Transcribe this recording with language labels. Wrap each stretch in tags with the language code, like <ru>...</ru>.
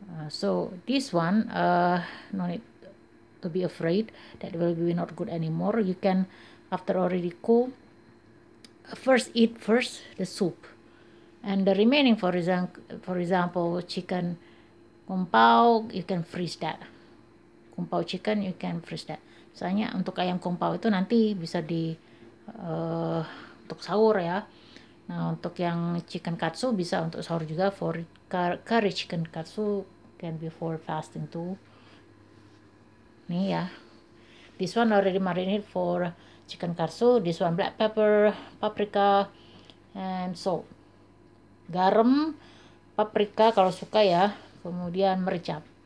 <en>So this one no need to be afraid that will be not good anymore. You can, after already cool, eat first the soup, and the remaining, for example chicken kung pao, you can freeze that. Kung pao chicken you can freeze that.</en> <id>Misalnya untuk ayam kung pao itu nanti bisa untuk sahur ya. Nah untuk yang chicken katsu bisa untuk sahur juga.</id> <en>For curry chicken katsu can be for fasting too.</en> <id>Nih ya,</id> <en>this one already marinate for chicken katsu. This one black pepper, paprika, and salt.</en> <id>Garam, paprika kalau suka ya, kemudian merica.</id>